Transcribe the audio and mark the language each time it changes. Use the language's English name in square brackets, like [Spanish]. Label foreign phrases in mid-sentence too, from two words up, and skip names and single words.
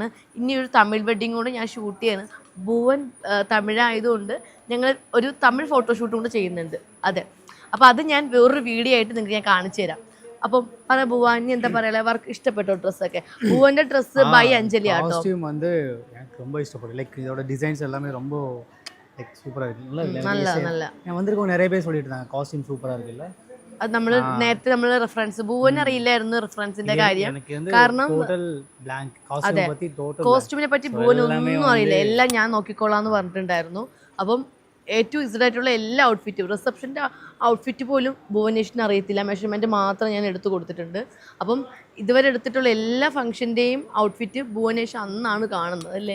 [Malayalam] ഇനി ഒരു തമിഴ് വെഡ്ഡിങ് കൊണ്ട് ഞാൻ ഷൂട്ട് ചെയ്യാണ്. ഭുവൻ തമിഴായതുകൊണ്ട് ഞങ്ങൾ ഒരു തമിഴ് ഫോട്ടോഷൂട്ടും കൂടെ ചെയ്യുന്നുണ്ട്. അതെ, അപ്പോൾ അത് ഞാൻ വേറൊരു വീഡിയോ ആയിട്ട് നിങ്ങൾക്ക് ഞാൻ കാണിച്ചു തരാം. അപ്പം പറയാം ഭുവ, ഇനി എന്താ പറയാ, വർക്ക് ഇഷ്ടപ്പെട്ടോ ഡ്രസ്സൊക്കെ? ഭുവന്റെ [English] dress by [Malayalam] അഞ്ജലി ആട്ടോ. [Tamil] காஸ்டியூம் வந்து எனக்கு ரொம்ப இஷ்டப்படும். லைக் இதோட டிசைன்ஸ் எல்லாமே ரொம்ப லைக் சூப்பராக இருக்கு. [Malayalam] നല്ല [Tamil] நான் வந்திருக்கோம் நிறைய பேர் சொல்லிட்டு இருந்தாங்க காஸ்டியூம் சூப்பராக இருக்குல்ல. [Malayalam] അത് നമ്മൾ നേരത്തെ നമ്മൾ റെഫറൻസ് ഭുവൻ അറിയില്ലായിരുന്നു റെഫറൻസിന്റെ കാര്യം. [Tamil] எனக்கு வந்து [Malayalam] കാരണം [Tamil] டோட்டல் blank காஸ்டியூம் பத்தி டோட்டல் [Malayalam] കോസ്റ്റ്യൂമിനെ പറ്റി ഭുവൻ ഒന്നും അറിയില്ല, എല്ലാം ഞാൻ നോക്കിക്കോളാന്ന് പറഞ്ഞിട്ടുണ്ടായിരുന്നു. അപ്പം ഏറ്റവും ഇതായിട്ടുള്ള എല്ലാ ഔട്ട്ഫിറ്റും, [English] reception's outfit [Malayalam] പോലും ഭുവനേഷിന് അറിയത്തില്ല, മെഷർമെൻറ്റ് മാത്രം ഞാൻ എടുത്തു കൊടുത്തിട്ടുണ്ട്. അപ്പം ഇതുവരെ എടുത്തിട്ടുള്ള എല്ലാ [English] function's outfit [Malayalam] ഭുവനേഷ് അന്നാണ് കാണുന്നത് അല്ലേ.